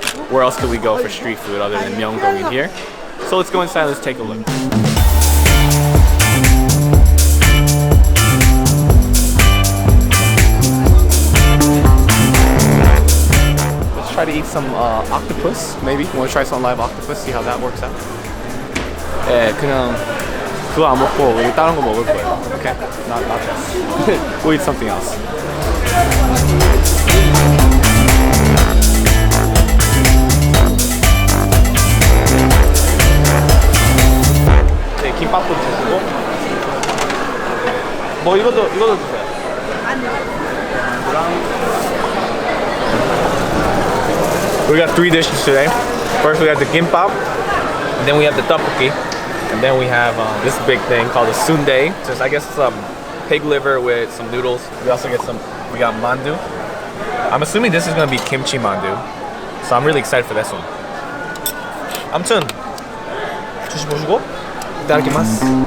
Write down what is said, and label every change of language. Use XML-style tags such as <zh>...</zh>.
<en>Where else could we go for street food other than Myeongdong here? So let's go inside, let's take a look. Let's try to eat some octopus, maybe. You want to try some live octopus, see how that works out?</en> <ko>네, 그냥 그거 안 먹고 우리 다른 거 먹을 거예요.</ko> <en>Okay, not this. We'll eat something else.</en> <ko>네, 김밥도 주시고. 뭐 이것도 주세요.</ko> <en>We got 3 dishes today. First we have the gimbap, and then we have the tteokbokki, and then we have this big thing called a sundae. Just I guess some pig liver with some noodles. We also get we got mandu. I'm assuming this is gonna be kimchi mandu, so I'm really excited for this one.</en> <ko>아무튼 드셔보시고</ko> <ja>이따다키마스.</ja>